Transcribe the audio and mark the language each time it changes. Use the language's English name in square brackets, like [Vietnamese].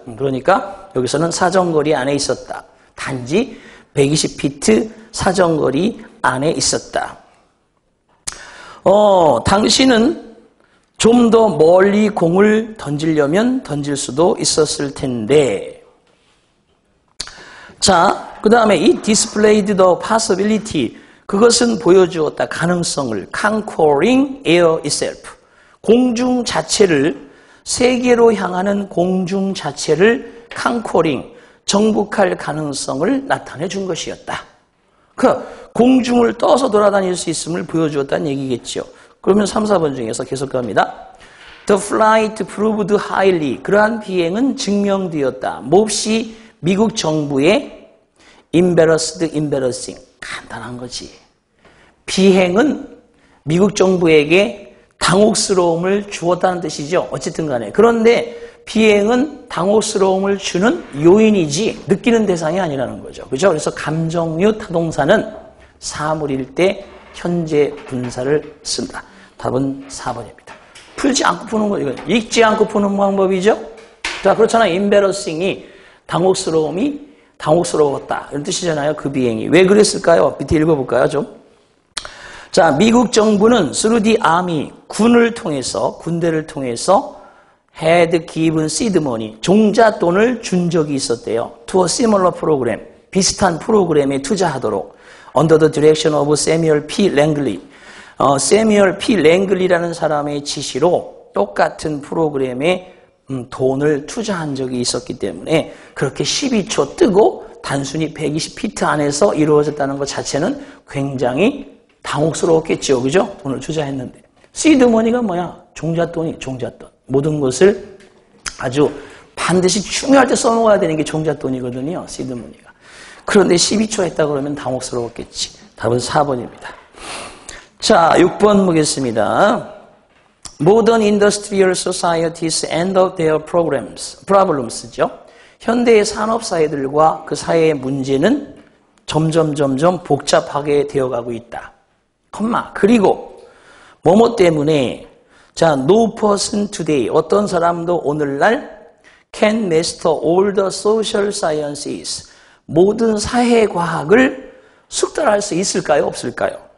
[Korean] 그러니까 여기서는 사정거리 안에 있었다. 단지 120피트 사정거리 안에 있었다. 당신은 좀 더 멀리 공을 던지려면 던질 수도 있었을 텐데. 자, 그 다음에 [English] it displayed the possibility. [Korean] 그것은 보여주었다. 가능성을. [English] conquering air itself. [Korean] 공중 자체를, 세계로 향하는 공중 자체를 conquering, 정복할 가능성을 나타내 준 것이었다. 그 공중을 떠서 돌아다닐 수 있음을 보여주었다는 얘기겠죠. 그러면 3, 4번 중에서 계속 갑니다. [English] The flight proved highly. [Korean] 그러한 비행은 증명되었다. 몹시 미국 정부의 embarrassing. 간단한 거지. 비행은 미국 정부에게 당혹스러움을 주었다는 뜻이죠. 어쨌든 간에. 그런데 비행은 당혹스러움을 주는 요인이지 느끼는 대상이 아니라는 거죠. 그죠? 그래서 감정류 타동사는 사물일 때 현재 분사를 쓴다. 답은 4번입니다. 풀지 않고 푸는 거, 이거 읽지 않고 푸는 방법이죠? 자, 그렇잖아요. embarrassing이 당혹스러웠다. 이런 뜻이잖아요. 그 비행이. 왜 그랬을까요? 밑에 읽어볼까요, 좀? 자, 미국 정부는 [English] through the army, [Korean] 군대를 통해서 [English] had given seed money, [Korean] 종잣돈을 준 적이 있었대요. [English] to a similar program, [Korean] 비슷한 프로그램에 투자하도록. [English] under the direction of Samuel P. Langley. Samuel P. [Korean] Langley라는 사람의 지시로 똑같은 프로그램에 돈을 투자한 적이 있었기 때문에 그렇게 12초 뜨고 단순히 120피트 안에서 이루어졌다는 것 자체는 굉장히 당혹스러웠겠죠. 그죠? 돈을 투자했는데. 시드머니가 뭐야? 종잣돈. 모든 것을 아주 반드시 중요할 때 써먹어야 되는 게 종잣돈이거든요. 시드머니가. 그런데 12초 했다 그러면 당혹스러웠겠지. 답은 4번입니다. 자, 6번 보겠습니다. [English] Modern industrial societies end up their problems죠. [Korean] 현대의 산업사회들과 그 사회의 문제는 점점 복잡하게 되어가고 있다. 그리고 뭐뭐 때문에 자, [English] no person today, [Korean] 어떤 사람도 오늘날 [English] can master all the social sciences, [Korean] 모든 사회과학을 숙달할 수 있을까요? 없을까요?